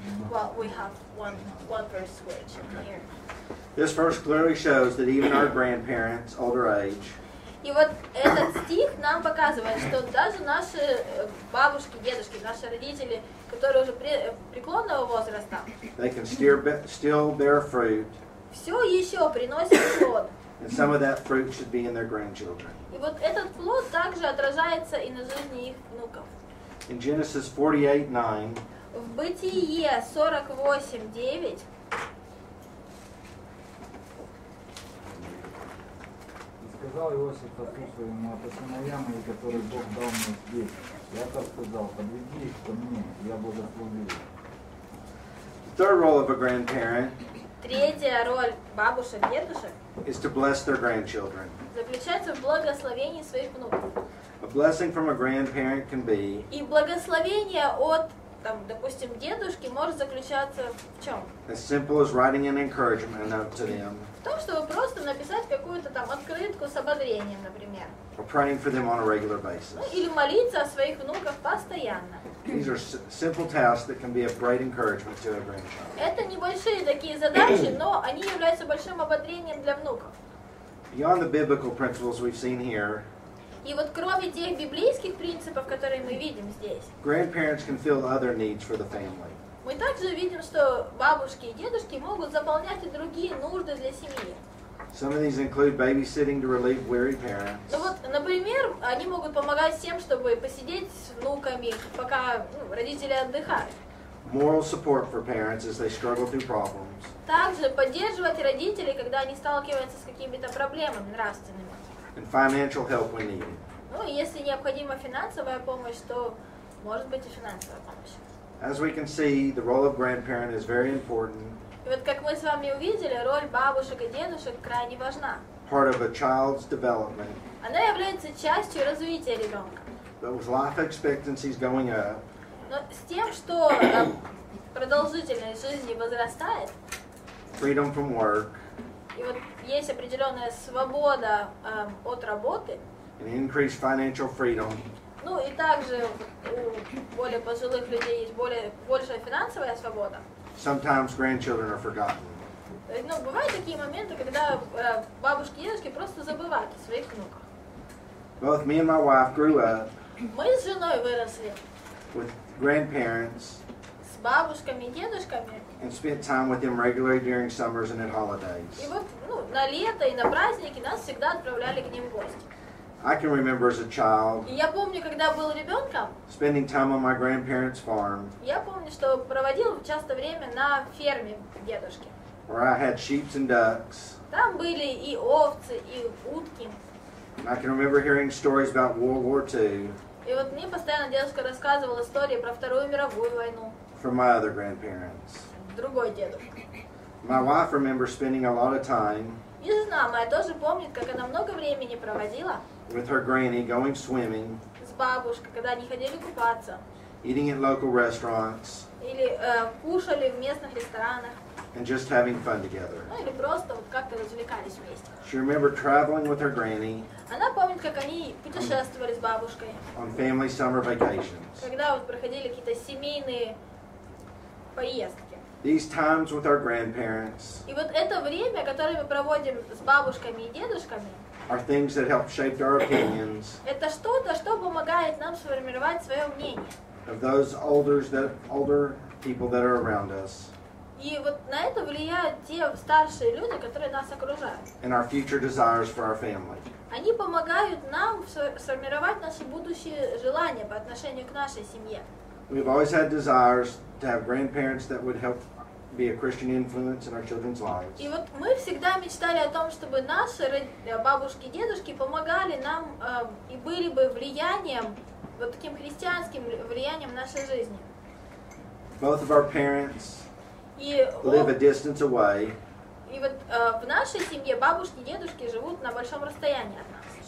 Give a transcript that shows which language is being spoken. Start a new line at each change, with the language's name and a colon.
English: Well, we have one verse switch in here. This verse clearly shows that even our grandparents, older age,
Russian: И вот этот стих нам показывает, что даже наши бабушки, дедушки, наши родители, которые уже преклонного возраста,
English: they can still bear fruit,
Russian: все еще приносят плод.
English: and some of that fruit should be in their grandchildren.
Russian: И вот этот плод также отражается и на жизни их внуков.
English: In Genesis 48:9,
Russian: В Бытие 48:9 И сказал Иосиф отцу своему: это сыновья мои, которые Бог дал мне здесь. Яков сказал: подведи их ко мне, я благословлю их.
English: the third role of a grandparent
Russian: третья роль бабушек, дедушек
English: is to bless their grandchildren.
Russian: заключается в благословении своих внуков.
English: A blessing from a grandparent can be
Russian: И благословение от, там, допустим, дедушки может заключаться в чем?
English: as simple as writing an encouragement note to them,
Russian: В том, чтобы просто написать какую-то там открытку с ободрением, например.
English: or praying for them on a regular
Russian: Ну,
English: basis.
Russian: или молиться о своих внуках постоянно.
English: These are simple tasks that can be of great encouragement to a grandchild.
Russian: Это небольшие такие задачи, но они являются большим ободрением для внуков.
English: Beyond the biblical principles we've seen here,
Russian: И вот кроме тех библейских принципов, которые мы видим здесь,
English: grandparents can fill other needs for the family.
Russian: мы также видим, что бабушки и дедушки могут заполнять и другие нужды для семьи.
English: Some of these include babysitting to relieve weary parents,
Russian: Ну вот, например, они могут помогать тем, чтобы посидеть с внуками, пока родители отдыхают.
English: moral support for parents as they struggle through problems,
Russian: Также поддерживать родителей, когда они сталкиваются с какими-то проблемами нравственными.
English: and financial help when needed.
Russian: Ну и если необходима финансовая помощь, то может быть и финансовая помощь.
English: As we can see, the role of grandparent is very important,
Russian: И вот как мы с вами увидели, роль бабушек и дедушек крайне важна.
English: part of a child's development,
Russian: Она является частью развития ребенка.
English: but with life expectancies going up,
Russian: Но с тем, что продолжительность жизни возрастает,
English: freedom from work,
Russian: и вот есть определенная свобода от работы,
English: and increased financial freedom,
Russian: ну и также у более пожилых людей есть большая финансовая свобода.
English: sometimes grandchildren are forgotten.
Russian: Ну, бывают такие моменты, когда бабушки и дедушки просто забывают о своих внуках.
English: Both me and my wife grew up
Russian: Мы с женой выросли
English: with grandparents
Russian: с бабушками и дедушками,
English: and spent time with them regularly during summers and at
Russian: и
English: holidays.
Russian: вот на лето и на праздники нас всегда отправляли к ним в гости.
English: I can remember as a child
Russian: И я помню, когда был ребенком,
English: spending time on my grandparents' farm,
Russian: я помню, что проводил часто время на ферме дедушки.
English: where I had sheep and ducks.
Russian: Там были и овцы, и утки.
English: I can remember hearing stories about World War II
Russian: И вот мне постоянно дедушка рассказывал истории про Вторую мировую войну.
English: from my other grandparents.
Russian: Другой дедушка.
English: My wife remembers spending a lot of time
Russian: И жена моя тоже помнит, как она много времени проводила
English: with her granny going swimming,
Russian: с бабушкой, когда они ходили купаться.
English: eating at local restaurants,
Russian: Или кушали в местных ресторанах.
English: and just having fun together.
Russian: Ну или просто вот как-то развлекались вместе.
English: She remembered traveling with her granny
Russian: Она помнит, как они путешествовали с бабушкой.
English: on family summer vacations.
Russian: Когда вот проходили какие-то семейные поездки.
English: These times with our grandparents
Russian: И вот это время, которое мы проводим с бабушками и дедушками,
English: are things that help shape our opinions
Russian: это что-то, что помогает нам сформировать свое мнение.
English: of those older people that are around us
Russian: И вот на это влияют те старшие люди, которые нас окружают.
English: and our future desires for our family.
Russian: Они помогают нам сформировать наши будущие желания по отношению к нашей семье.
English: We've always had desires to have grandparents that would help be a Christian influence in our children's lives.
Russian: И вот мы всегда мечтали о том, чтобы наши бабушки и дедушки помогали нам и были бы влиянием, вот таким христианским влиянием в нашей жизни.
English: Both of our parents
Russian: И,
English: live a distance away,
Russian: и вот в нашей семье бабушки и дедушки живут на большом расстоянии от нас.